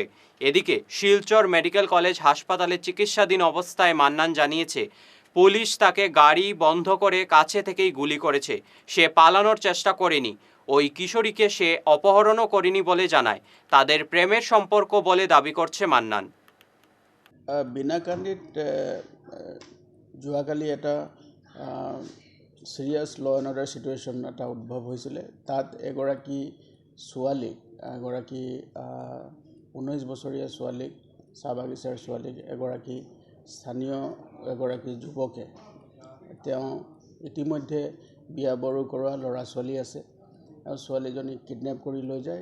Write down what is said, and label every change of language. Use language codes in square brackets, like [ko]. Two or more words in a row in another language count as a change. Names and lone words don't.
[bn] এদিকে শিলচর মেডিকেল কলেজ হাসপাতালে চিকিৎসাধীন অবস্থায় মান্নান জানিয়েছে, পুলিশ তাকে গাড়ি বন্ধ করে কাছে থেকেই গুলি করেছে। সে পালানোর চেষ্টা করেনি। ওই কিশোরীকে সে অপহরণও করেনি বলে জানায়। তাদের প্রেমের সম্পর্ক বলে দাবি করছে মান্নান। [as] বিনাকান্দিত যোৱাকালি এটা [en] serious law and order situation [as] এটা উদ্ভৱ হৈছিলে। তাত এগৰাকী ছোৱালীক, 19 বছৰীয়া ছোৱালীক, চাহ বাগিচাৰ ছোৱালীক এগৰাকী স্থানীয় যুৱকে, তেওঁ ইতিমধ্যে বিয়া বাৰু কৰোৱা ল'ৰা ছোৱালী আছে, আৰু ছোৱালীজনীক কিডনেপ কৰি লৈ যায়।